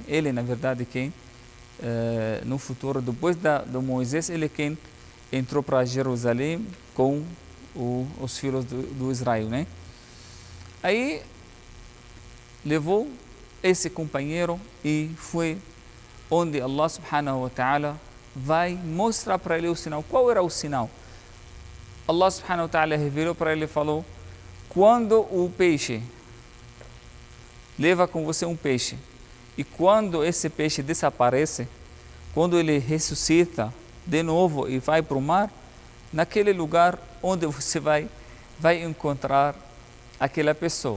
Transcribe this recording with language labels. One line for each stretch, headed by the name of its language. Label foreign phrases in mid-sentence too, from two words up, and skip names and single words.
Portuguese: Ele na verdade quem no futuro, depois do Moisés, ele quem entrou para Jerusalém com os filhos do Israel, né? Aí levou esse companheiro e foi onde
Arabic: الله سبحانه وتعالى
Portuguese: vai mostrar para ele o sinal. Qual era o sinal?
Arabic: الله سبحانه وتعالى
Portuguese: revelou para ele e falou: quando o peixe leva com você um peixe, e quando esse peixe desaparece, quando ele ressuscita de novo e vai para o mar, naquele lugar onde você vai encontrar aquela pessoa.